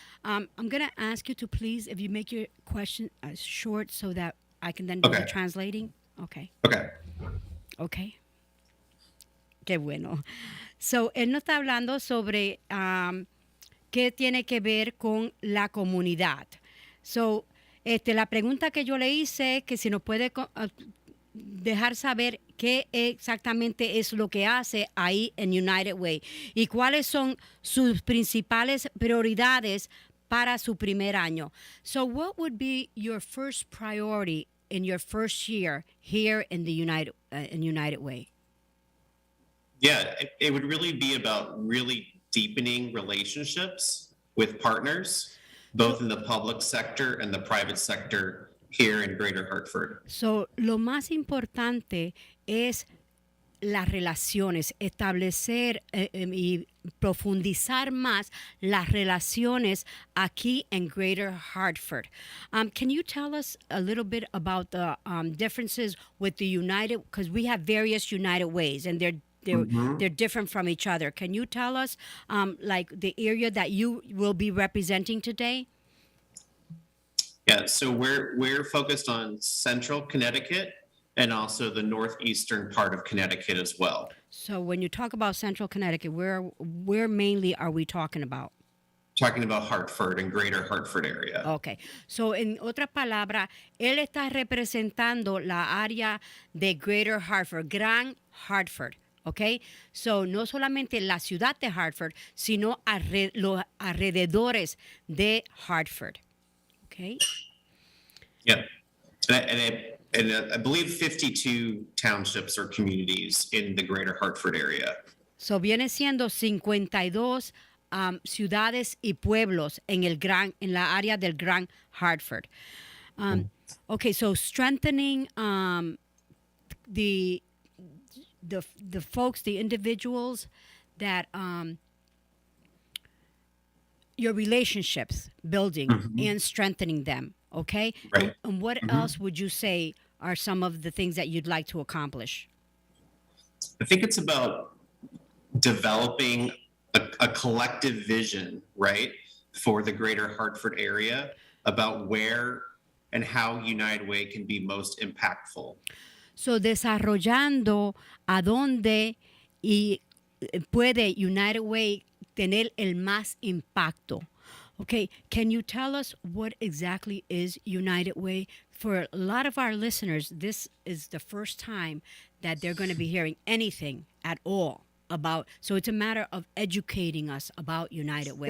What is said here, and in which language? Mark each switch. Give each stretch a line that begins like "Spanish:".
English: I'm going to ask you to please, if you make your question short so that I can then do the translating. Okay. Okay.
Spanish: Qué bueno. So, él nos está hablando sobre qué tiene que ver con la comunidad. So, la pregunta que yo le hice, que si nos puede dejar saber qué exactamente es lo que hace ahí en United Way y cuáles son sus principales prioridades para su primer año.
English: So, what would be your first priority in your first year here in the United Way? Yeah, it would really be about really deepening relationships with partners, both in the public sector and the private sector here in Greater Hartford.
Spanish: So, lo más importante es las relaciones, establecer y profundizar más las relaciones aquí en Greater Hartford.
English: Can you tell us a little bit about the differences with the United, because we have various United Ways and they're different from each other. Can you tell us like the area that you will be representing today? Yeah, so we're focused on central Connecticut and also the northeastern part of Connecticut as well. So when you talk about central Connecticut, where mainly are we talking about? Talking about Hartford and greater Hartford area. Okay.
Spanish: So en otras palabras, él está representando la área de Greater Hartford, Gran Hartford. Okay? So no solamente la ciudad de Hartford, sino los alrededores de Hartford.
English: Okay? Yeah. And I believe 52 townships or communities in the greater Hartford area.
Spanish: So viene siendo 52 ciudades y pueblos en la área del Gran Hartford.
English: Okay, so strengthening the folks, the individuals that your relationships, building and strengthening them. Okay, right. And what else would you say are some of the things that you'd like to accomplish? I think it's about developing a collective vision, right, for the greater Hartford area about where and how United Way can be most impactful.
Spanish: So, desarrollando a dónde y puede United Way tener el más impacto.
English: Okay, can you tell us what exactly is United Way? For a lot of our listeners, this is the first time that they're going to be hearing anything at all about, so it's a matter of educating us about United Way.